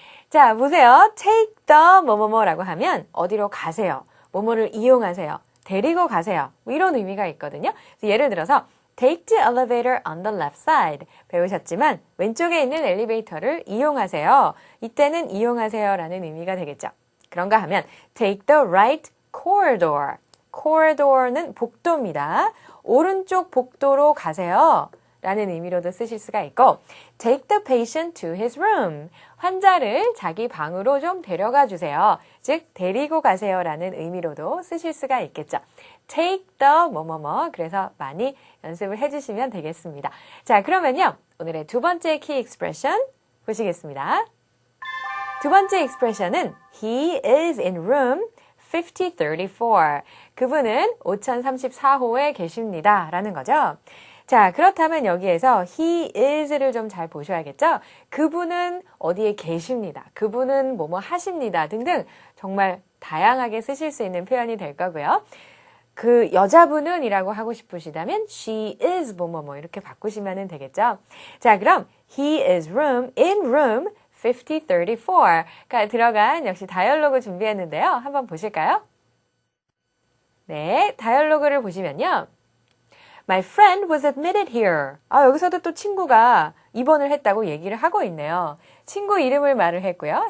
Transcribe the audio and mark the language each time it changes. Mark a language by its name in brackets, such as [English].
[Korean] 자, 보세요. take the 뭐뭐뭐라고 하면 어디로 가세요. 뭐뭐를 이용하세요. 데리고 가세요. 뭐 이런 의미가 있거든요. 그래서 예를 들어서 [English] take the elevator on the left side [Korean] 배우셨지만 왼쪽에 있는 엘리베이터를 이용하세요. 이때는 이용하세요라는 의미가 되겠죠. 그런가 하면 [English] take the right corridor. [Korean] corridor는 복도입니다. 오른쪽 복도로 가세요. 라는 의미로도 쓰실 수가 있고 [English] take the patient to his room. [Korean] 환자를 자기 방으로 좀 데려가 주세요. 즉 데리고 가세요 라는 의미로도 쓰실 수가 있겠죠. take the 뭐뭐뭐 그래서 많이 연습을 해주시면 되겠습니다. 자 그러면요 오늘의 두 번째 키 익스프레션 보시겠습니다. 두 번째 익스프레션은 [English] he is in room 5034. [Korean] 그분은 5034호에 계십니다 라는 거죠. 자, 그렇다면 여기에서 he is를 좀 잘 보셔야겠죠? 그분은 어디에 계십니다. 그분은 뭐뭐 하십니다. 등등 정말 다양하게 쓰실 수 있는 표현이 될 거고요. 그 여자분은 이라고 하고 싶으시다면 she is 뭐뭐뭐 이렇게 바꾸시면 되겠죠? 자, 그럼 [English] he is in room 5034 [Korean] 가 들어간 역시 다이얼로그 준비했는데요. 한번 보실까요? 네, 다이얼로그를 보시면요. [English] My friend was admitted here. [Korean] 여기서도 또 친구가 입원을 했다고 얘기를 하고 있네요. 친구 이름을 말을 했고요.